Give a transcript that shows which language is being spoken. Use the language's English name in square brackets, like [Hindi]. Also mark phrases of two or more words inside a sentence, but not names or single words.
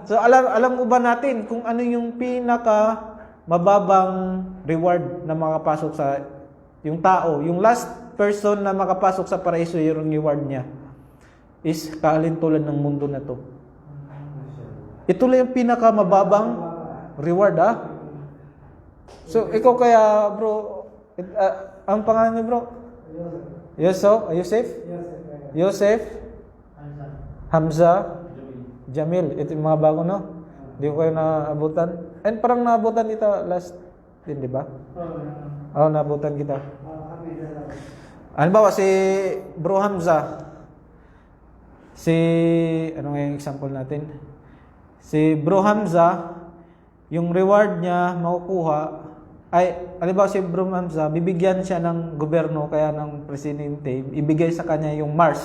[Filipino] So, alam mo ba natin kung ano yung pinaka mababang reward na makapasok sa yung tao, yung [English] last person [Filipino] na makapasok sa paraiso, yung reward niya is kaalintulan ng mundo na to. Ito lang yung pinaka mababang reward, So, ikaw kaya, bro, ang pangalan niyo, bro? Yosef? Hamza? Jamil. Ito yung mga bago, no? Hindi ko kayo naabutan. And parang naabutan kita last din, di ba? Oo, naabutan kita. Ano ba, si Bro Hamza? Ano nga yung example natin? Si Bro Hamza, yung reward niya makukuha, halimbawa si Bro Hamza, bibigyan siya ng gobyerno, kaya ng presidente, ibigay sa kanya yung Mars.